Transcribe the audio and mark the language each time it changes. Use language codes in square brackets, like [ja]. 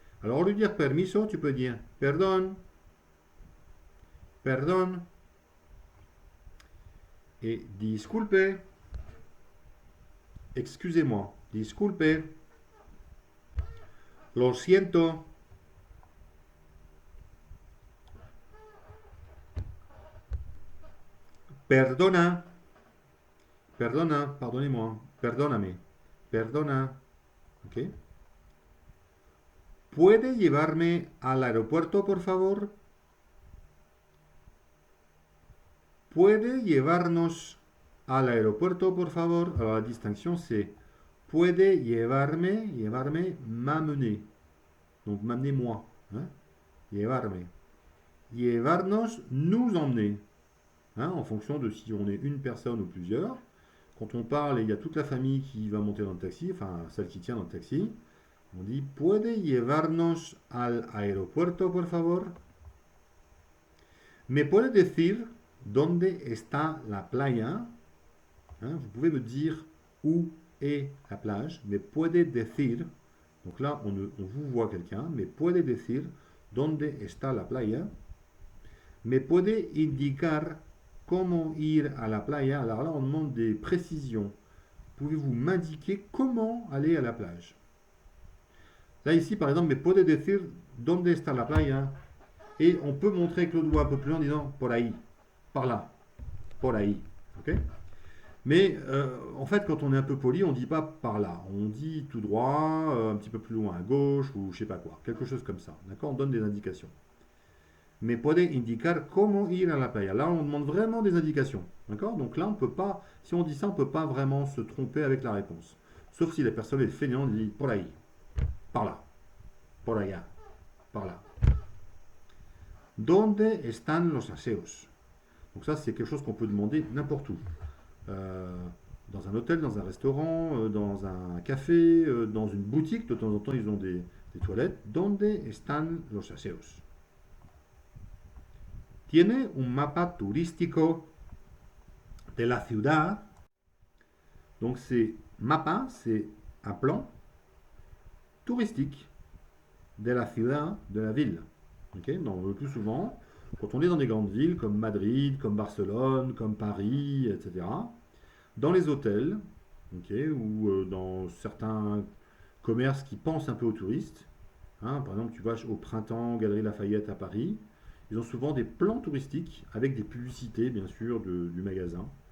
[fr] Alors, au lieu de dire permiso, tu peux dire perdón, perdón, et disculpe, excusez-moi, disculpe, [es] lo siento, perdona, perdona, [fr] pardonnez-moi, perdóname, perdona, ¿ok? [es] ¿Puede llevarme al aeropuerto, por favor? ¿Puede llevarnos al aeropuerto, por favor? [fr] Alors la distinction c'est [es] puede llevarme, llevarme, [fr] m'amener. Donc m'amener moi. Hein? Llevarme. Llevarnos, nous emmener. Hein? En fonction de si on est une personne ou plusieurs. Quand on parle et il y a toute la famille qui va monter dans le taxi, enfin celle qui tient dans le taxi, on dit [es] puede llevarnos al aeropuerto, por favor? ¿Me puede decir dónde está la playa? [fr] Hein, vous pouvez me dire où est la plage, mais puede decir, donc là on vous voit quelqu'un, mais [es] puede decir dónde está la playa? Me puede indicar cómo ir a la playa? [fr] Alors là on demande des précisions. Pouvez-vous m'indiquer comment aller à la plage? Là ici par exemple, [es] me puede decir dónde está la playa? [fr] Et on peut montrer avec le doigt un peu plus loin en disant [es] por ahí, [fr] par là, por ahí. Ok? Mais en fait, quand on est un peu poli, on ne dit pas par là. On dit tout droit, un petit peu plus loin à gauche, ou je sais pas quoi. Quelque chose comme ça. D'accord? On donne des indications. [es] Mais puede indicar cómo ir a la playa. [fr] Là, on demande vraiment des indications. D'accord? Donc là, on peut pas, si on dit ça, on ne peut pas vraiment se tromper avec la réponse. Sauf si la personne est feignante, elle dit [es] por ahí, [fr] par là, [es] por allá, [fr] par là. [es] ¿Dónde están los aseos? [fr] Donc ça, c'est quelque chose qu'on peut demander n'importe où. Dans un hôtel, dans un restaurant, dans un café, dans une boutique, de temps en temps, ils ont des toilettes. [es] ¿Dónde están los aseos? Tiene un mapa turístico de la ciudad. [fr] Donc c'est mapa, c'est un plan touristique [es] de la ciudad, [fr] de la ville. Okay, donc, le plus souvent, quand on est dans des grandes villes comme Madrid, comme Barcelone, comme Paris, etc., dans les hôtels, okay, ou dans certains commerces qui pensent un peu aux touristes, hein, par exemple, tu vas au Printemps, Galerie Lafayette à Paris, ils ont souvent des plans touristiques avec des publicités, bien sûr, du magasin.